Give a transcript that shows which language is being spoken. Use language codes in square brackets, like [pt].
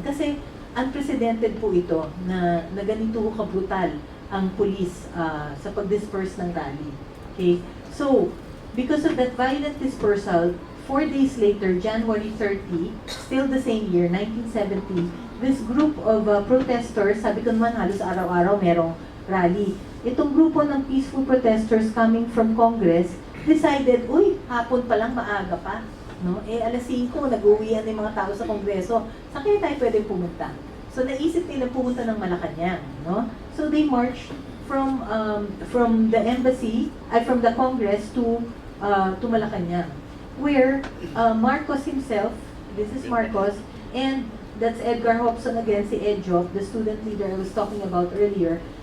[tl] Kasi unprecedented po ito na ganito ka-brutal ang police sa pag-disperse ng rally. Okay? [en] So, because of that violent dispersal, 4 days later, January 30, still the same year, 1970, this group of protesters, [tl] sabi ko naman halos araw-araw merong rally. Itong grupo ng [en] peaceful protesters coming from Congress decided, [tl] uy, hapon pa lang, maaga pa. No? Alas 5, nag-uwian yung mga tao sa Kongreso. Saan kaya tayo pwedeng pumunta? So, naisip nila pumunta ng Malacanang. No? [en] So, they marched from the embassy, from the Congress to Malacanang, where Marcos himself, this is Marcos, and that's Edgar Hobson again, si Edjo, the student leader I was talking about earlier.